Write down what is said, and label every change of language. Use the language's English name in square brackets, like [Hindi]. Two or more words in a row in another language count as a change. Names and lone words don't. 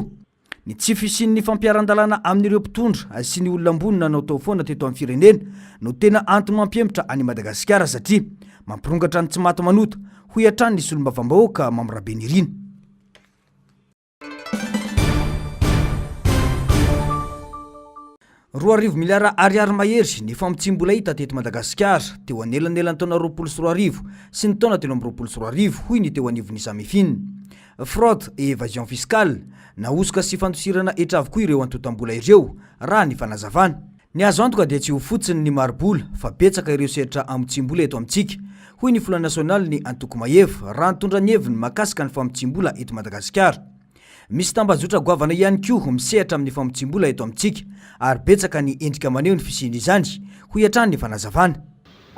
[Malagasy] Ny tsy fisian'ny fampiaran-dalàna amin'ireo mpitondra sy ny olona ambony nanao tao foana teto amin'ny firenena no tena antony mampiempotra any Madagasikara satria mampirongatra ny tsy maty manota, hoy hatrany ny solombavam-bahoaka Mamy Rabenirina. 2 miliara ariary mahery ny famotsim-bola hita teto Madagasikara teo anelanelan'ny taona 2024 sy ny taona 2024, hoy ny teo anivon'ny Samifine. [French] Fraude et évasion fiscale [Malagasy] nahosoka sy fantosirana etra avokoa ireo antotam-bola ireo raha ny fanazavana. Ny azo antoka dia tsy ho fotsiny ny marobola fa betsaka ireo sehatra amotsim-bola eto amintsika, hoy ny Fola Nasionaly ny Antoko Mahevo raha nitondra ny heviny makasika ny famotsim-bola eto Madagasikara. Misy tambazotra goavana ihany koa misehatra amin'ny famotsim-bola eto amintsika ary betsaka ny endrika maneho ny fisiany izany, hoy hatrany ny fanazavana.